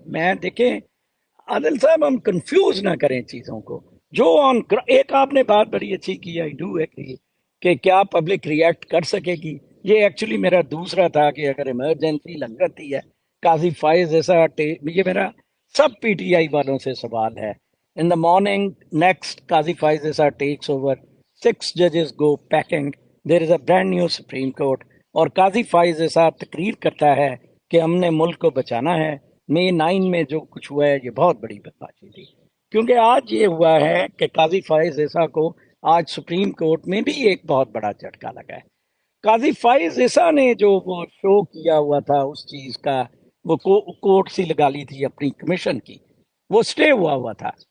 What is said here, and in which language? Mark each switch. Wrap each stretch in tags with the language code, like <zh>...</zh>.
<ur>میں دیکھیں عادل صاحب ہم کنفیوز نہ کریں چیزوں کو. جو آن ایک آپ نے بات بڑی اچھی کی,</ur> <en>I do agree</en> <ur>کہ کیا پبلک ریئیکٹ کر سکے گی. یہ ایکچولی میرا دوسرا تھا کہ اگر ایمرجنسی لگ جاتی ہے, قاضی فائز ایسا, یہ میرا سب پی ٹی آئی والوں سے سوال ہے.</ur> <en>In the morning, next, Qazi Faiz Issa takes over. 6 judges go packing. There is a brand new Supreme Court.</en> <ur>اور قاضی فائز issa تقریر کرتا ہے کہ ہم نے ملک کو بچانا ہے. مئی 9 میں جو کچھ ہوا ہے یہ بہت بڑی بدماشی تھی, کیونکہ آج یہ ہوا ہے کہ قاضی فائز issa کو آج سپریم کورٹ میں بھی ایک بہت بڑا جھٹکا لگا ہے. قاضی فائز issa نے جو وہ شو کیا ہوا تھا اس چیز کا, وہ کورٹ سی لگا لی تھی اپنی کمیشن کی, وہ سٹے ہوا تھا.</ur>